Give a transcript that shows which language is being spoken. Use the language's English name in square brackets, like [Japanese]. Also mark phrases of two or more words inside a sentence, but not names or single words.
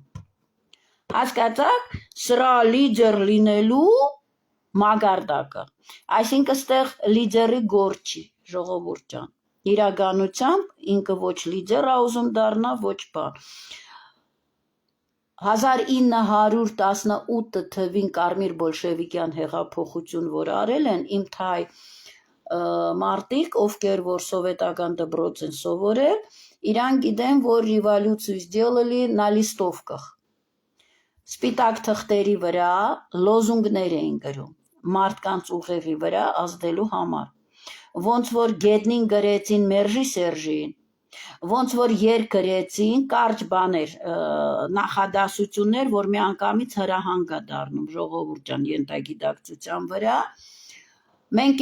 [Armenian] Հասկացաք, սրա լիդեր լինելու մագարդակը, այսինքն ստեղ լիդերի գործ չի, ժողովուրդ ջան, իրականությամբ ինքը ոչ լիդեր ա ուզում դառնա, ոչ բան. 1918 թվին Կարմիր բոլշևիկյան հեղափոխություն, որ արել են, իմ թայ մարտիկ, ովքեր որ սովետական դպրոց են սովորել, իրան գիտեն, որ ռևոլյուցիա [Russian] сделали на листовках. [Armenian] Սպիտակ թղթերի վրա լոզունգներ էին գրում, մարդկանց ուղեղի վրա ազդելու համար, ոնց որ գետնին գրեցին Մերժի Սերժին, ոնց որ երկ գրեցին կարճ բաներ, նախադասություններ, որ մի անգամից հրահանգ է դառնում, ժողովուրդ ջան, ենթագիտակցության վրա, մենք